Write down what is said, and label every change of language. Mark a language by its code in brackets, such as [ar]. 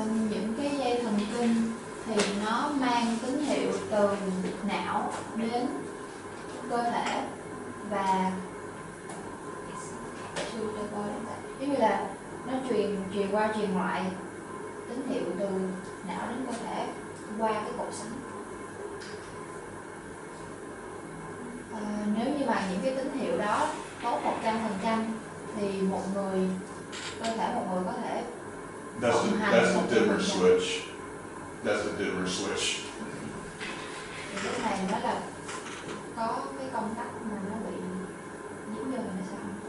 [vi] Những cái dây thần kinh thì nó mang tín hiệu từ não đến cơ thể và giống như là nó truyền qua truyền lại tín hiệu từ não đến cơ thể qua cái cột sống. Nếu như mà những cái tín hiệu đó tốt 100% thì cơ thể một người có thể [en] That's the dimmer switch. That's the dimmer switch. [vi] Thì cái này nó là có cái công tắc mà nó bị giống như là nó sao?